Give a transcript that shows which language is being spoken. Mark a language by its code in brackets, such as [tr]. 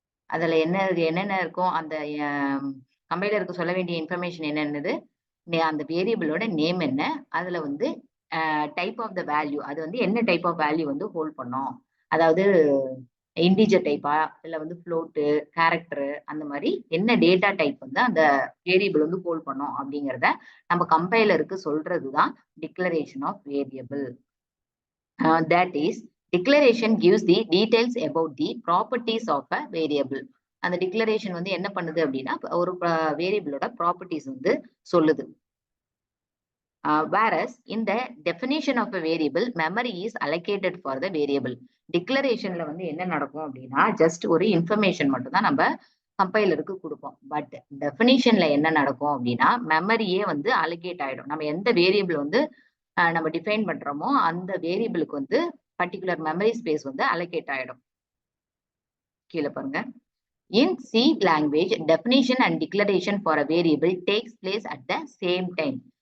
[ta] அதுல என்னென்ன இருக்கும், அந்த கம்பைலருக்கு சொல்ல வேண்டிய இன்ஃபர்மேஷன் என்னென்னது, அந்த வேரியபிளோட நேம் என்ன, அதுல வந்து டைப் ஆஃப் த வேல்யூ, அது வந்து என்ன டைப் ஆஃப் வேல்யூ வந்து ஹோல்ட் பண்ணோம், அதாவது இன்டிஜர் டைப்பா இல்ல வந்து ஃப்ளோட்டு, கேரக்டர், அந்த மாதிரி என்ன டேட்டா டைப் வந்து அந்த வேரியபிள் வந்து ஹோல்ட் பண்ணோம் அப்படிங்கிறத நம்ம கம்பைலருக்கு சொல்றதுதான் declaration of variable. [en] That is declaration gives the details about the properties of a variable. [ta] அந்த டிக்ளரேஷன் வந்து என்ன பண்ணுது அப்படின்னா ஒரு வேரியபிளோட ப்ராப்பர்ட்டிஸ் வந்து சொல்லுது. [en] whereas in the definition of a variable memory is allocated for the variable. [ta] டிக்ளரேஷன்ல வந்து என்ன நடக்கும் அப்படின்னா ஜஸ்ட் ஒரு இன்ஃபர்மேஷன் மட்டும் தான் நம்ம கம்பைலருக்கு கொடுப்போம். பட் டெஃபினிஷன்ல என்ன நடக்கும் அப்படின்னா மெமரியே வந்து அலோகேட் ஆயிடும். நம்ம எந்த வேரியபிள் வந்து நம்ம டிஃபைன் பண்றோமோ அந்த வேரியபிளுக்கு வந்து பர்டிகுலர் மெமரி ஸ்பேஸ் வந்து அலோகேட் ஆயிடும். கீழே பாருங்க. [en] In C language, definition and declaration for a variable takes place at the same time.